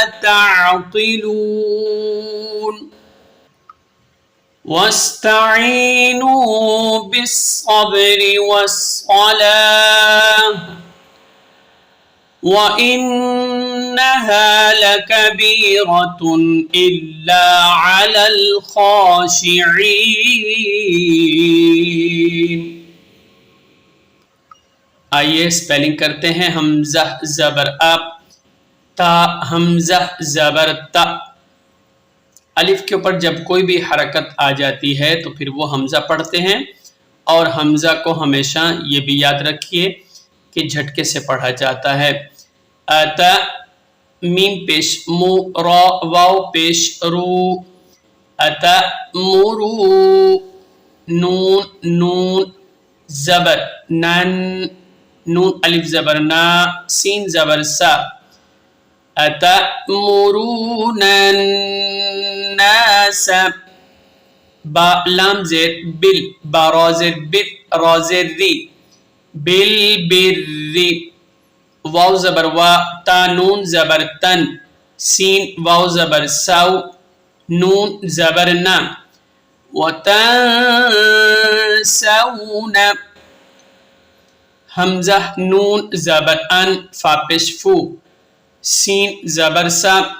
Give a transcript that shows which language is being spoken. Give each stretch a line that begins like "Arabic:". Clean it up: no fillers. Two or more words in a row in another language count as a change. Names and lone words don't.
Arabic: تَعْقِلُونَ وَاسْتَعِينُوا بِالصَّبْرِ وَالصَّلَاةِ وَإِنَّهَا لَكَبِيرَةٌ إِلَّا عَلَى الْخَاشِعِينَ۔
Urdu: آئیے سپیلنگ کرتے ہیں۔ حمزہ زبر اب، تا حمزہ زبر تا۔ الف کے اوپر جب کوئی بھی حرکت آ جاتی ہے تو پھر وہ حمزہ پڑھتے ہیں، اور حمزہ کو ہمیشہ یہ بھی یاد رکھیے کہ جھٹکے سے پڑھا جاتا ہے۔ اتا میم پیش مو، را واو پیش رو، اتا مرو، نون نون زبر نن، نون الف زبر نا، سین زبر سا،
Arabic: اتا مرون الناس،
Urdu: با لام زیر بل، با را زیر بل، را زیر ری، بل بر، واو زبر وا، تا نون زبر تن، سین واو زبر سو، نون زبر نا، وتنسون، حمزہ نون زبر ان، فا پیش فو، سین زبر سا،